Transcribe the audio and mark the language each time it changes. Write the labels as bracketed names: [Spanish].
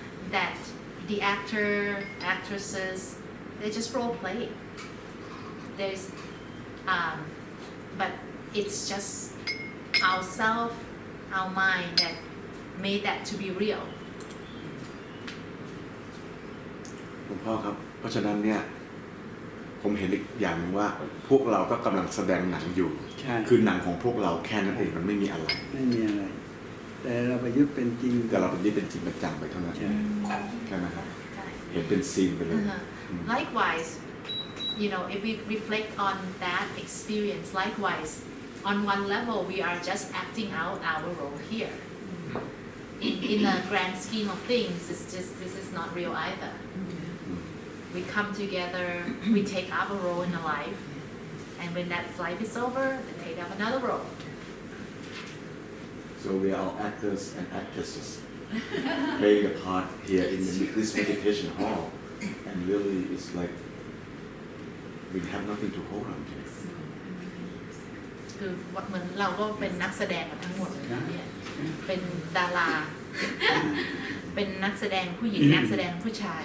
[English] That the actresses, they just role play. There's, but it's just ourself, our mind that made that to be real. [Thai] คุณพ่อครับเพราะฉะนั้นเนี่ยผมเห็นอีกอย่างหนึ่งว่าพวกเราก็กำลังแสดงหนังอยู่ ใช่ คือหนังของพวกเราแค่นั้นเองมันไม่มีอะไร ไม่มีอะไรแต่เราไปยึดเป็นจริง แต่เราเป็นนี่เป็นจริงเป็นจังไปเท่านั้น ใช่ ใช่ไหมครับเห็นเป็นซีนไปเลย [English] Likewise, if we reflect on that experience, likewise, on one level, we are just acting out our role here. In the grand scheme of things, this is not real either. We come together, we take up a role in a life, and when that life is over, we take up another role. So we are all actors and actresses playing a part here in this meditation hall, and really it's like we have nothing to hold on to. [Thai] คือเหมือนเราก็เป็นนักแสดงกันทั้งหมดเลยนะเนี่ยเป็นดารา เป็นนักแสดงผู้หญิงนักแสดงผู้ชาย